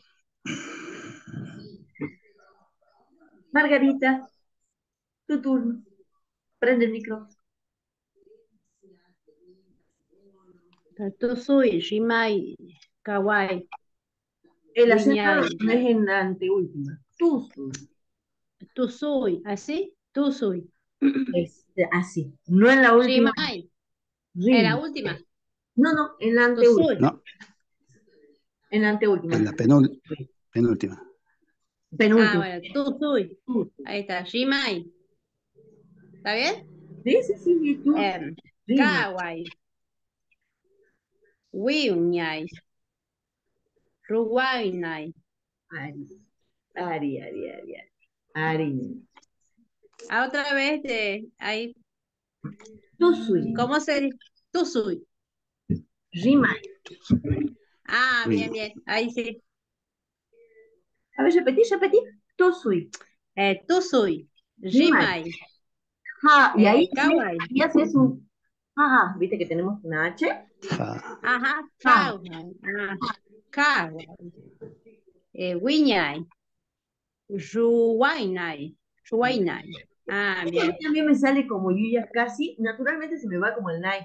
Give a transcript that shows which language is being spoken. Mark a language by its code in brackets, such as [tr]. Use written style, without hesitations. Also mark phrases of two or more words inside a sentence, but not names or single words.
[es] Margarita, tu turno. Prende el micrófono. [qu] Tusui, Rimay, Kawai, [es] El acento [qu] Wiñay, [es] no es en la anteúltima. Tusu. [qu] Tusui, [es] ¿así? Tusui. Es así. No en la última. Rimay, en la [qu] Rim. [es] última. No, no, en la anteúltima. [qu] Tusui. [es] No, En la anteúltima. en la penúltima. Ah, Penúltima. bueno, [qu] Tusui. Tusu. [es] Ahí está, Rimay. ¿Está bien? Sí, sí, sí, sí, [qu] tusu. Rima. Kawai, Wiñay, Ruguaynay. Ari. Ari, Ari, Ari, Ari. Ari. [es] Ah, otra vez de ahí. [qu] Tusui. [es] ¿Cómo se dice? Tusui. [qu] Rima. [es] Ah, bien, [qu] Rima. [es] bien. Ahí sí. A ver, repetí, repetí. [qu] Tusui. Tusui. Rima. Rimay. [es] Ja, y ahí, [qu] Kawai. [es] ahí haces un. Ah, viste que tenemos una H. Ja. Ajá. Ja. [qu] Kawai. Ah, Kawai. Wiñay. Ruwaynay. Ruwaynay. Ah, [es] A mí bien. también me sale como Yuya casi. Naturalmente se me va como el Nai.